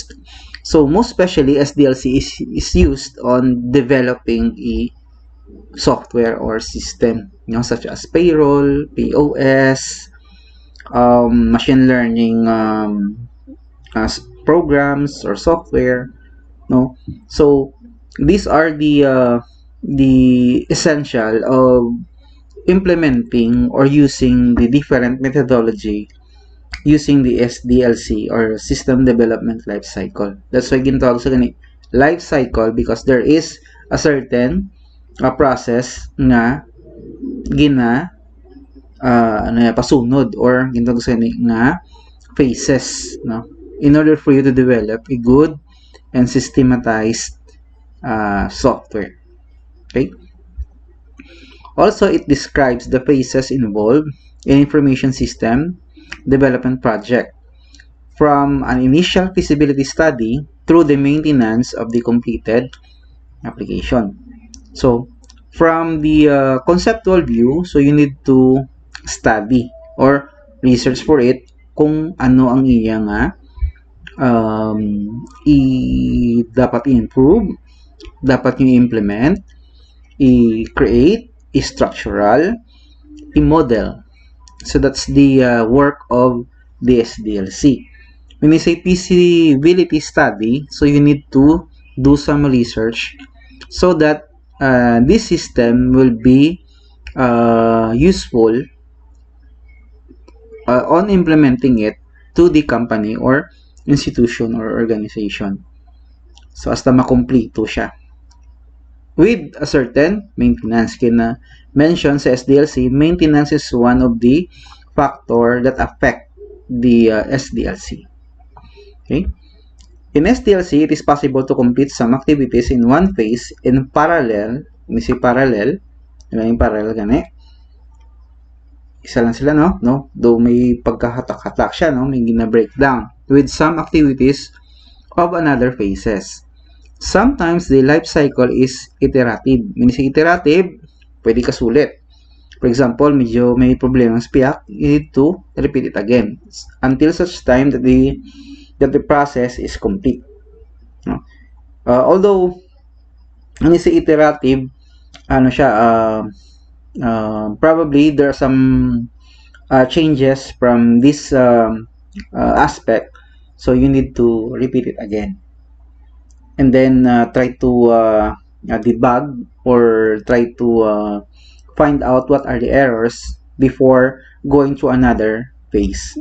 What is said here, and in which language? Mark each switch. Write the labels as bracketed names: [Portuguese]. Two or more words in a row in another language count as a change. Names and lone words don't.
[English] So most especially SDLC is used on developing a software or system, such as payroll, POS, machine learning programs or software. No, so these are the essential of implementing or using the different methodology using the SDLC or System Development Lifecycle. That's why [Hiligaynon] ginatawag sa gani [English] life cycle, because there is a certain process [Hiligaynon] nga pasunod [English] or [Hiligaynon] ginatawag sa gani nga [English] phases, no, in order for you to develop a good and systematized software. Okay. Also, it describes the phases involved in information system development project, from an initial feasibility study through the maintenance of the completed application. So, from the conceptual view, so you need to study or research for it [Hiligaynon] kung ano ang iya nga dapat i-improve, dapat nyo i-implement, i-create, i-structural, i-model. [English] So that's the work of the SDLC. When you say feasibility study, so you need to do some research so that this system will be useful on implementing it to the company or institution or organization. So [Hiligaynon] hasta makumpleto siya [English] with a certain maintenance. Kina mention sa SDLC, maintenance is one of the factor that affect the SDLC. Okay? In SDLC, it is possible to complete some activities in one phase in parallel. [Hiligaynon] May si parallel. Yung parallel gani. Isa lang sila, no? Though may pagkahatak-hatak siya, no? May gina-breakdown [English] with some activities of another phases. Sometimes the life cycle is iterative. [Hiligaynon] Meaning si iterative, pwede ka sulit. [English] For example, [Hiligaynon] medyo may problema sa piyak, [English] you need to repeat it again until such time that the process is complete. No? Although, [Hiligaynon] ano si iterative, ano siya, [English] probably there are some changes from this aspect, so you need to repeat it again. And then try to debug or try to find out what are the errors before going to another phase.